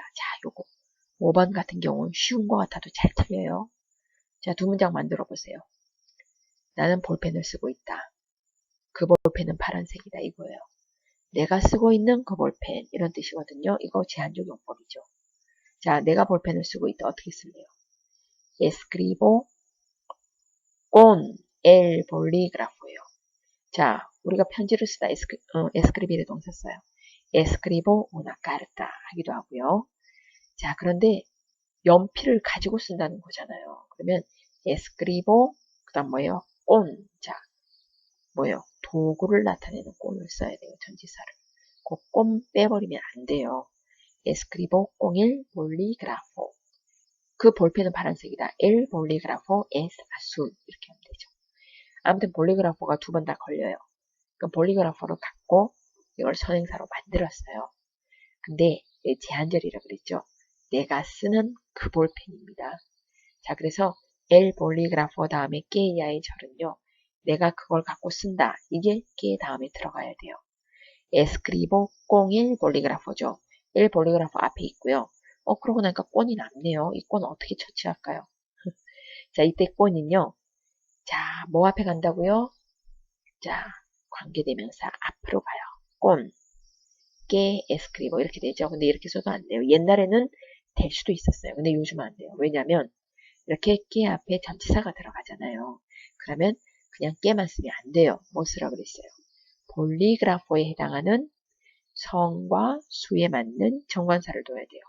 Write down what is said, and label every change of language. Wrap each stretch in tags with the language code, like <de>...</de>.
<ko>자, 요거 5번 같은 경우는 쉬운 것 같아도 잘 틀려요. 자, 두 문장 만들어 보세요. 나는 볼펜을 쓰고 있다. 그 볼펜은 파란색이다 이거예요. 내가 쓰고 있는 그 볼펜 이런 뜻이거든요. 이거 제한적 용법이죠. 자, 내가 볼펜을 쓰고 있다. 어떻게 쓸래요?</ko> <es>escribo con el bolígrafo예요.</es> <ko>자, 우리가 편지를 쓰다 escribir 동사 써요.</ko> <es>escribo una carta</es> <ko>하기도 하고요. 자, 그런데 연필을 가지고 쓴다는 거잖아요. 그러면</ko> <es>escribo</es> <ko>그 다음 뭐예요? con. 자, 뭐예요? 도구를 나타내는 con을 써야 돼요. 전지사를. 그 con 빼버리면 안 돼요.</ko> <es>escribo con el bolígrafo.</es> <ko>그 볼펜은 파란색이다.</ko> <es>el bolígrafo es azul.</es> <ko>이렇게 하면 되죠. 아무튼 볼리그라포가 두 번 다 걸려요. 그럼 볼리그라포를 갖고 이걸 선행사로 만들었어요. 근데 제한절이라 그랬죠. 내가 쓰는 그 볼펜입니다. 자, 그래서</ko> <es>el bolígrafo</es> <ko>다음에 que야의 절은요. 내가 그걸 갖고 쓴다. 이게 que 다음에 들어가야 돼요.</ko> <es>escribo con el bolígrafo죠. el bolígrafo</es> <ko>앞에 있고요. 그러고 나니까 꼰이 남네요. 이 꼰 어떻게 처치할까요? 자, 이때 꼰은요. 자, 뭐 앞에 간다고요? 자, 관계대명사 앞으로 가요.</ko> <es>con, que escribo 이렇게 되죠.</es> <ko>근데 이렇게 써도 안 돼요. 옛날에는 될 수도 있었어요. 근데 요즘은 안 돼요. 왜냐면 이렇게 que 앞에 전치사가 들어가잖아요. 그러면 그냥 que만 쓰면 안 돼요. 뭐 쓰라 그랬어요? 볼리그라포에 해당하는 성과 수에 맞는 정관사를 둬야 돼요.</ko>